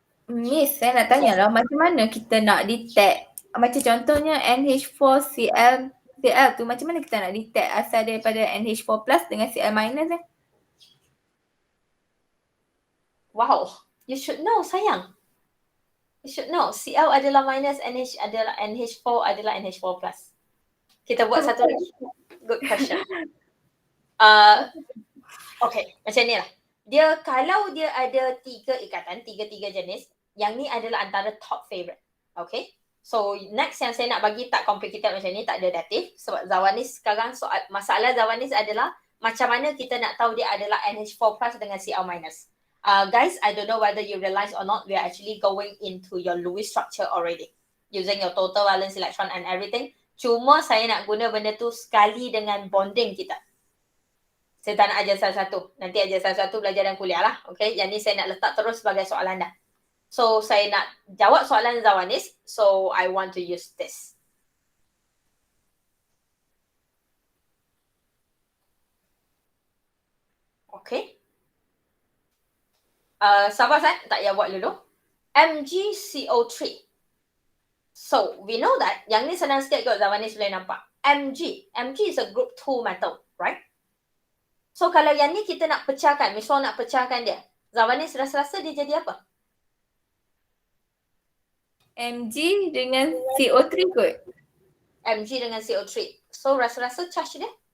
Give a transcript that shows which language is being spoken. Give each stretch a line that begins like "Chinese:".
Malay: Miss, saya nak tanya lah macam mana kita nak detect, macam contohnya NH4Cl tu macam mana kita nak detect asal daripada NH4 plus dengan Cl minus
English: Wow, you should know sayang. You should know.
Malay: Cl adalah minus, NH adalah NH4 adalah NH4 plus. Kita buat satu lagi.
English: Good question.
Malay: Okay, macam ni lah. Kalau dia ada 3 ikatan, 3 jenis, yang ni adalah antara top favorite. Okay. So next yang saya nak bagi tak complicated macam ni, tak ada datif. Sebab Zawanis sekarang masalah Zawanis adalah macam mana kita nak tahu dia adalah NH4 plus dengan Cl minus.
English: Guys, I don't know whether you realize or not, we are actually going into your Lewis structure already. Using your total valence electron and everything.
Malay: Cuma saya nak guna benda tu sekali dengan bonding kita. Saya tak nak ajar satu-satu. Nanti ajar satu-satu belajar dalam kuliah lah. Okay, yang ni saya nak letak terus sebagai soalan dah.
English: So,
Malay: saya nak jawab soalan Zawanis.
English: So, I want to use this. Okay.
Malay: Sabar Sat, tak payah buat dulu. MgCO3.
English: So, we know that,
Malay: yang ni senang sikit kot Zawanis boleh nampak.
English: Mg is a group 2 metal, right?
Malay: So, kalau yang ni kita nak pecahkan, misalnya nak pecahkan dia, Zawanis rasa-rasa dia jadi apa? Mg dengan CO3 kot. Mg dengan CO3. So, rasa-rasa charge dia?